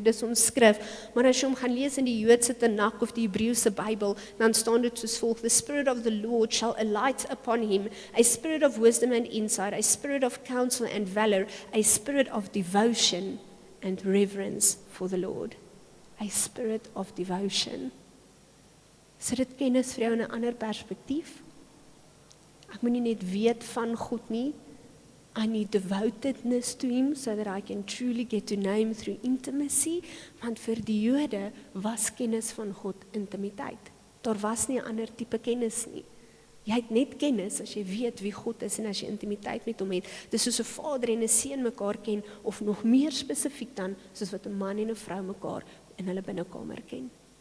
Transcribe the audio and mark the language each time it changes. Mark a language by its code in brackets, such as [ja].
[af] Dis ons skrif. Maar as jy hom gaan lees in die Joodse Tanakh of die Hebreëse Bybel, dan staan dit soos volg: [en] The Spirit of the Lord shall alight upon him, a spirit of wisdom and insight, a spirit of counsel and valor, a spirit of devotion and reverence for the Lord. A spirit of devotion. [af] So dit kennis vir jou in 'n ander perspektief. Ek moet nie net weet van God nie. [en] I need devotedness to him so that I can truly get to know him through intimacy. [af] Want vir die Jode was kennis van God intimiteit. Daar was nie 'n ander tipe kennis nie. Jy het net kennis as jy weet wie God is en as jy intimiteit met hom het. Dis soos 'n vader en 'n seun mekaar ken, of nog meer spesifiek dan, soos wat 'n man en 'n vrou mekaar in hulle binnekamer ken.